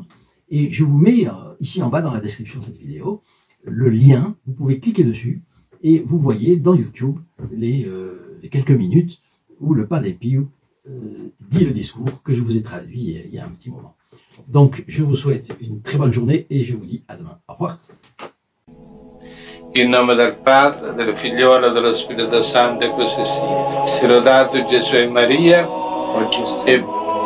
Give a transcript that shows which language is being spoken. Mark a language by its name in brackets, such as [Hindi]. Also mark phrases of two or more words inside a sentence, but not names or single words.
[French] Et je vous mets ici en bas dans la description de cette vidéo le lien, vous pouvez cliquer dessus et vous voyez dans YouTube les quelques minutes où le Padre Pio dit le discours que je vous ai traduit il y a un petit moment. Donc je vous souhaite une très bonne journée et je vous dis à demain. Au revoir. [Italian] In nome del Padre, del Figliolo e dello Spirito Santo, e così sia. Sia lodato Gesù e Maria, oggi e